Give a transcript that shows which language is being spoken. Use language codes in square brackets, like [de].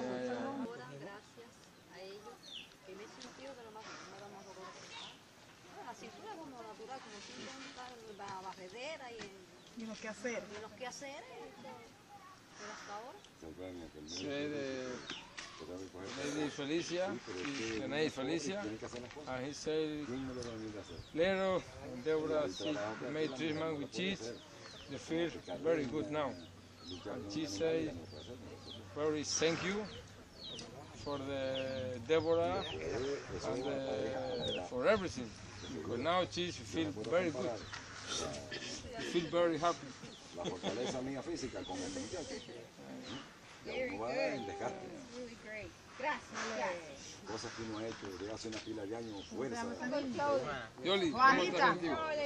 [es] Gracias a ellos que me he sentido de lo más bien, no da más dolor. La cintura como natural, como si la barredera y los quehaceres. Y los quehaceres, pero hasta ahora. [en] Said Lady Felicia, the name Felicia, and he said later when Deborah made treatment with cheese, they feel very good now. And she said very thank you for the Deborah and for everything. Because now she feels very good. She feels very happy. [es] la fortaleza mía física con este muchacho. [en] Very [es] No va a dar el [en] good. [es] desgaste. [en] Really great. [es] Gracias. Cosas que uno ha hecho desde hace una pila de años, fuerza. Yoli, ¿cómo estás contigo?